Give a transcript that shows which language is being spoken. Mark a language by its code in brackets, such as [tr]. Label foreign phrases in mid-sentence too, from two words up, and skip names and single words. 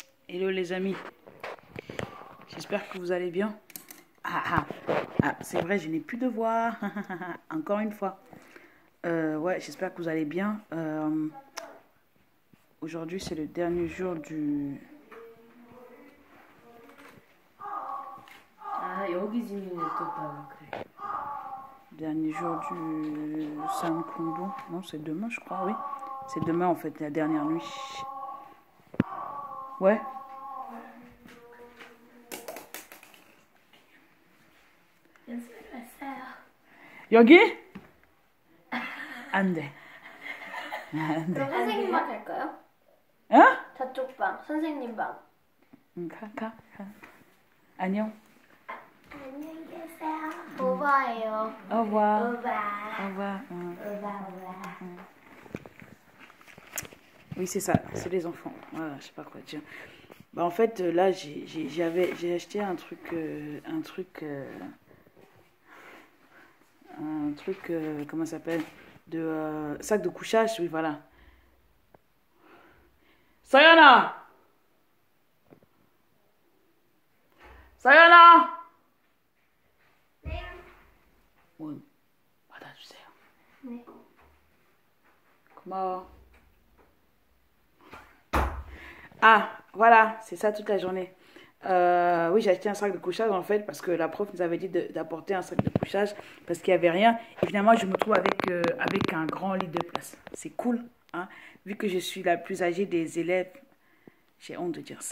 [fr] Hello les amis, j'espère que vous allez bien. C'est vrai, je n'ai plus de voix, encore une fois. Ouais, j'espère que vous allez bien. Aujourd'hui, c'est le dernier jour du... [ko] 여기 지민이 떴다 그래. [fr] Dernier jour du Sankundu. Non, c'est demain, je crois, oui. C'est demain, en fait, la dernière nuit. Ouais. [ko] 여기? 안 돼. 안 돼. 그럼 선생님 방 갈까요? 어? 저쪽 방, 선생님 방. 가. 안녕. 안녕히 계세요. 오바예요. [fr] Au revoir. [ko] 오바. [fr] Au revoir. [ko] 오바. [fr] Oui, c'est ça, c'est les enfants. Voilà, je sais pas quoi dire. Bah, en fait, là, j'ai acheté un truc, comment ça s'appelle? De sac de couchage, oui, voilà. Sayana! Sayana! [ko] 문 받아주세요. 네. 고마워. [fr] Ah, voilà, c'est ça toute la journée. Oui, j'ai acheté un sac de couchage en fait parce que la prof nous avait dit d'apporter un sac de couchage parce qu'il n'y avait rien. Et finalement, je me trouve avec un grand lit de place. C'est cool, hein. Vu que je suis la plus âgée des élèves, j'ai honte de dire ça.